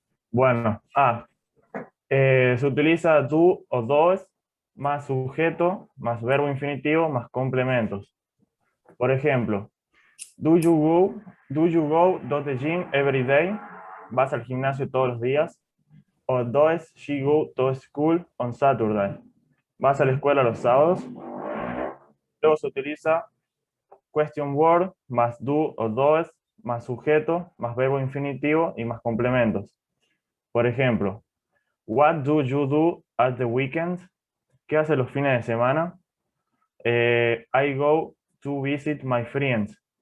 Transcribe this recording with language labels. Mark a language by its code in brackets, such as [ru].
[es] Bueno, se utiliza do o dos más sujeto, más verbo infinitivo, más complementos. Por ejemplo, [en] do you go to the gym every day? [es] ¿Vas al gimnasio todos los días? [en] O does she go to school on Saturday? [es] ¿Vas a la escuela los sábados? Luego se utiliza question word más do o does más sujeto más verbo infinitivo y más complementos. Por ejemplo, [en] what do you do at the weekends? [es] ¿Qué hace los fines de semana? [en] I go to visit my friends.